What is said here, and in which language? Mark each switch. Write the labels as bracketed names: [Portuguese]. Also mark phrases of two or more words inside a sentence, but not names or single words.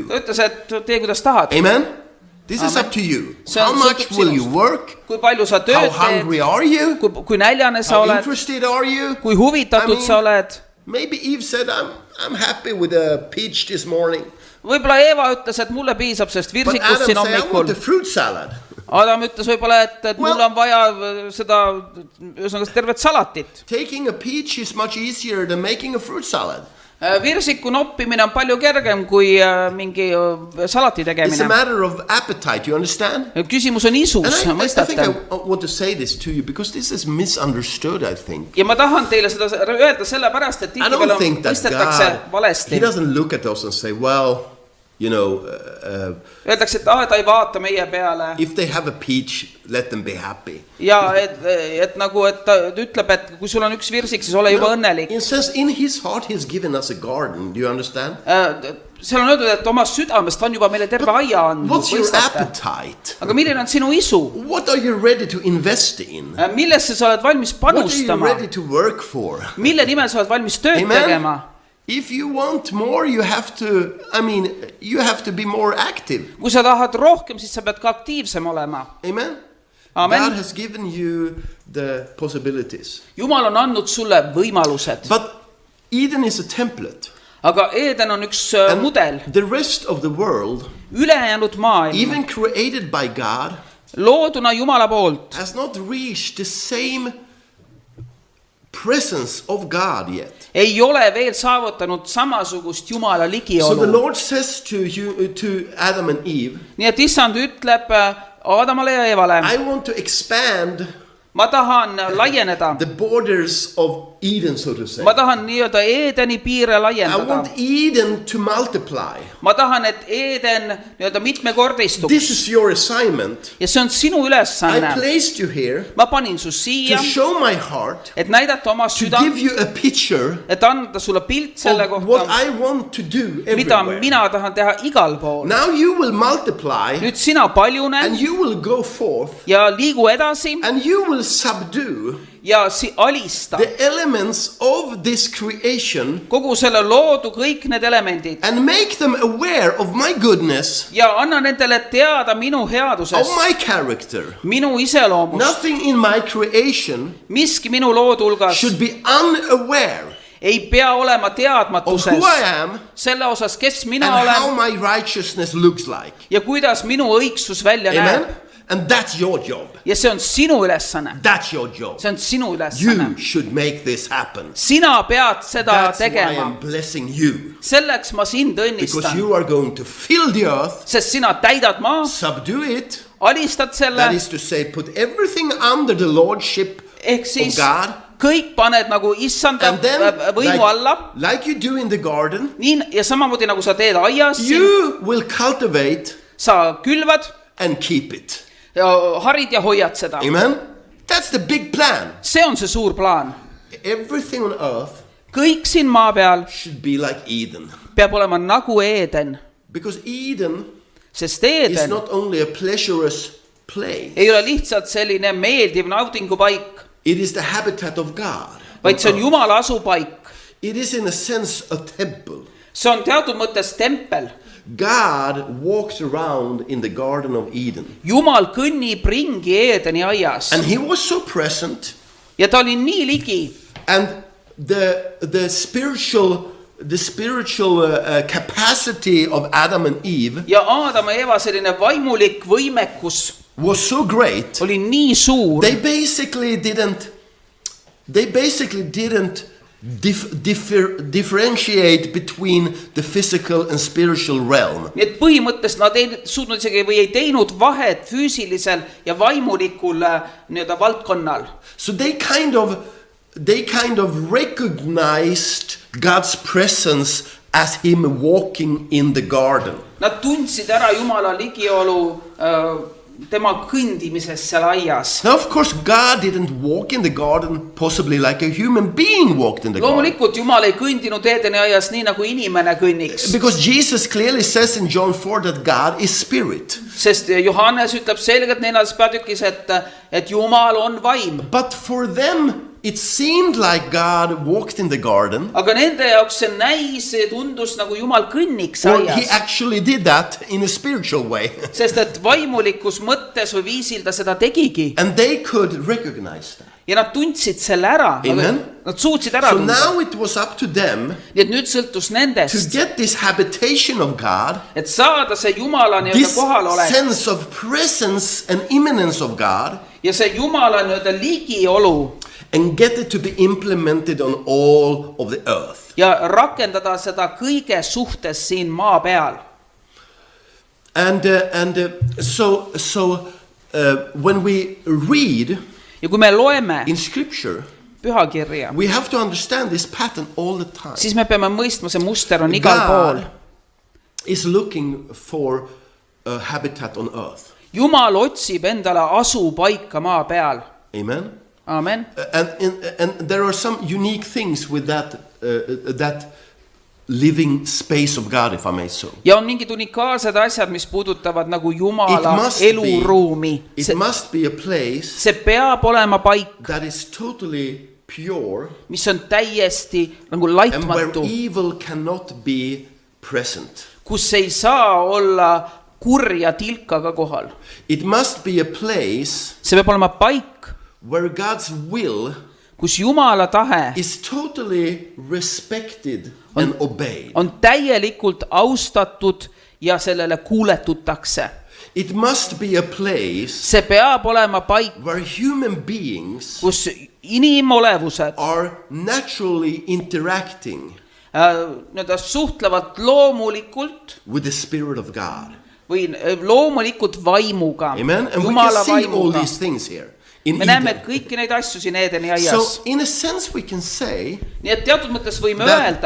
[Estonian] Ta ütles, et tee kuidas tahad. [English] Amen? This is Amen. up to you. [Estonian] See [English] How on much [Estonian] sõltub [English] will you [Estonian] sinust. [English] work? [Estonian] Kui palju sa [English] How [Estonian] tööd [English] hungry [Estonian] teed, [English] are you? [Estonian] kui näljane sa [English] How [Estonian] oled, [English] interested are you? [Estonian] kui huvitatud sa oled. [English] Maybe Eve said, I'm happy with a peach this morning. [Estonian] Võib-olla Eva ütles, et mulle piisab sest [English] But [Estonian] virsikust [English] Adam [Estonian] siin [English] said, I want [Estonian] hommikul. [English] a fruit salad. [Estonian] Adam ütles võib-olla, et [English] Well- [Estonian] mul on vaja seda, ühesõnaga tervet salatit. [English] Taking a peach is much easier than making a fruit salad. [Estonian] Virsiku noppimine on palju kergem kui mingi salati [English] It's a [Estonian] tegemine. [English] matter of appetite, you understand? [Estonian] Küsimus on isus, [English] And I think [Estonian] mõistate? [English] I want to say this to you because this is misunderstood, I think. [Estonian] Ja ma tahan teile seda öelda sellepärast, et [English] I [Estonian] tihtipeale [English] don't think that [Estonian] mõistetakse [English] God, He [Estonian] valesti. [English] doesn't look at us and say, well, you know, [Estonian] Öeldakse, et ta ei vaata meie peale [English] if they have a peach, let them be happy. [Estonian] ja et nagu, et ta ütleb, et kui sul on üks virsik, siis ole juba õnnelik. [English] In a sense, in His heart, He's given us a garden. Do you understand? [Estonian] Seal on öeldud, et oma südamest on juba meile terve aia andnud. [English] What's your [Estonian] Mõistate? [English] appetite? [Estonian] Aga milline on sinu isu? [English] What are you ready to invest in? [Estonian] Millesse sa oled valmis [English] What are you [Estonian] panustama? [English] ready to work for? [Estonian] Mille nimel sa oled valmis tööd [English] Amen. [Estonian] tegema? [English] If you want more, you have to, you have to be more active. [Estonian] Kui sa tahad rohkem, siis sa pead ka aktiivsem olema. [English] Amen? Amen. God has given you the possibilities. [Estonian] Jumal on andnud sulle võimalused. [English] But Eden is a template. [Estonian] Aga Eden on üks mudel. [English] The rest of the world, [Estonian] Ülejäänud maailm, [English] even created by God, [Estonian] looduna Jumala poolt, [English] has not reached the same presence of God yet. [Estonian] ei ole veel saavutanud samasugust Jumala [English] So the [Estonian] ligiolu. [English] Lord says to Adam and Eve, [Estonian] Nii et issand ütleb Aadamale ja Evale, [English] I want to expand [Estonian] ma tahan laieneda. [English] the borders of Eden, so to say. [Estonian] Ma tahan nii-öelda Eedeni piire [English] I [Estonian] laiendada. [English] want Eden to multiply. [Estonian] Ma tahan, et Eden nii-öelda mitmekordistuks. [English] This is your assignment. [Estonian] Ja see on sinu [English] I [Estonian] ülesanne. [English] placed you here [Estonian] Ma panin su [English] to [Estonian] siia, [English] show my heart, [Estonian] et näidata oma [English] to [Estonian] südant, [English] give you a picture [Estonian] et anda sulle pilt selle [English] of what [Estonian] kohta, [English] I want to do [Estonian] mida [English] everywhere. [Estonian] mina tahan teha igal pool. [English] Now you will multiply [Estonian] Nüüd sina paljune [English] and you will go forth [Estonian] ja liigu edasi [English] and you will subdue [Estonian] ja alista [English] the elements of this creation [Estonian] kogu selle loodu kõik need elemendid [English] and make them aware of my goodness, [Estonian] ja anna nendele teada minu [English] of [Estonian] headusest, [English] my character. [Estonian] minu iseloomust. [English] Nothing in my creation [Estonian] Miski minu loodu hulgas [English] should be unaware [Estonian] ei pea olema [English] of [Estonian] teadmatuses [English] who I am [Estonian] selle osas, kes mina [English] and how [Estonian] olen [English] my righteousness looks like. [Estonian] ja kuidas minu õigsus välja [English] Amen? [Estonian] näeb. [English] And that's your job. [Estonian] Ja see on sinu ülesanne. [English] That's your job. [Estonian] See on sinu ülesanne. [English] You should make this happen. [Estonian] Sina pead seda [English] That's why [Estonian] tegema. [English] I'm blessing you. [Estonian] Selleks ma sind [English] Because [Estonian] õnnistan. [English] you are going to fill the earth, [Estonian] Sest sina täidad maa, [English] subdue it, [Estonian] alistad [English] that [Estonian] selle, [English] is to say, put everything under the lordship [Estonian] ehk [English] of [Estonian] siis [English] God. [Estonian] kõik paned nagu issanda [English] And then, [Estonian] võimu alla. [English] like you do in the garden, [Estonian] Nii, ja samamoodi nagu sa teed aias, [English] you will cultivate [Estonian] sa külvad, [English] and keep it. [Estonian] ja harid ja hoiad seda. [English] Amen? That's the big plan. [Estonian] See on see suur plaan. [English] Everything on earth [Estonian] Kõik siin maa peal [English] should be like Eden. [Estonian] peab olema nagu Eeden. [English] Because Eden [Estonian] Sest [English] is [Estonian] Eeden [English] not only a pleasurous place, [Estonian] ei ole lihtsalt selline meeldiv naudingupaik, [English] it is the habitat of God. [Estonian] vaid see on Jumala asupaik. [English] It is in a sense a temple. [Estonian] See on teatud mõttes tempel. [English] God walks around in the Garden of Eden. [Estonian] Jumal kõnnib ringi Eedeni aias. [English] And he was so present. [Estonian] Ja ta oli nii ligi. [English] And the spiritual capacity of Adam and Eve [Estonian] Ja Aadam ja Eva selline vaimulik võimekus [English] was so great. [Estonian] oli nii suur. [English] They basically didn't differentiate between the physical and spiritual realm. [Estonian] Nii et põhimõtteliselt nad ei suutnud isegi või ei teinud vahet füüsilisel ja vaimulikul nii-öelda valdkonnal. [English] So they kind of recognized God's presence as him walking in the garden. [Estonian] Nad tundsid ära Jumala ligiolu tema kõndimisest seal aias. [English] Now, of course, God didn't walk in the garden possibly like a human being walked in the garden. [Estonian] Loomulikult Jumal ei kõndinud Eedeni aias nii nagu inimene kõnniks. [English] Because Jesus clearly says in John 4 that God is spirit. [Estonian] Sest Johannes ütleb selgelt 4. peatükis, et Jumal on vaim. [English] But for them, it seemed like God walked in the garden. [Estonian] Aga nende jaoks see näis, tundus nagu Jumal kõnniks [English] Or he [Estonian] aias. [English] actually did that in a spiritual way. [Estonian] Sest et vaimulikus mõttes või viisil ta seda tegigi. [English] And they could recognize that. [Estonian] Ja nad tundsid selle ära. [English] Amen. [Estonian] Nad suutsid ära [English] So [Estonian] tunda. [English] now it was up to them [Estonian] Nii et nüüd sõltus [English] to [Estonian] nendest, [English] get this habitation of God, [Estonian] et saada see Jumala nii-öelda [English] this [Estonian] kohalolek [English] sense of presence and immanence of God, [Estonian] ja see Jumala nii-öelda ligiolu. [English] and get it to be implemented on all of the earth. [Estonian] ja rakendada seda kõige suhtes siin maa peal. [English] So when we read [Estonian] Ja kui me loeme [English] in scripture, [Estonian] pühakirja, [English] we have to understand this pattern all the time. [Estonian] siis me peame mõistma, see muster on igal pool. [English] God is looking for a habitat on earth. [Estonian] Jumal otsib endale asupaika maa peal. [English] Amen. [Estonian] Amen. [English] And there are some unique things with that living space of God, if I may so. [Estonian] Ja on mingid unikaalsed asjad, mis puudutavad nagu Jumala eluruumi. [English] It must be a place [Estonian] See peab olema paik, [English] that is totally pure [Estonian] mis on täiesti nagu [English] and where [Estonian] laitmatu, [English] evil cannot be present. [Estonian] kus ei saa olla kurja tilkaga kohal. [English] It must be a place [Estonian] See peab olema paik, [English] where God's will [Estonian] kus Jumala tahe [English] is totally respected and obeyed. [Estonian] on täielikult austatud ja sellele kuuletutakse. [English] It must be a place [Estonian] See peab olema paik, [English] where human beings [Estonian] kus inimolevused [English] are naturally interacting [Estonian] need suhtlevad loomulikult [English] with the Spirit of God. [Estonian] või loomulikult vaimuga, [English] Amen. And we [Estonian] Jumala [English] can see all [Estonian] vaimuga. [English] these things here in [Estonian] Me näeme [English] Eden. [Estonian] kõiki neid asju siin Eedeni aias. [English] So in a sense we can say [Estonian] Nii et teatud mõttes võime [English] that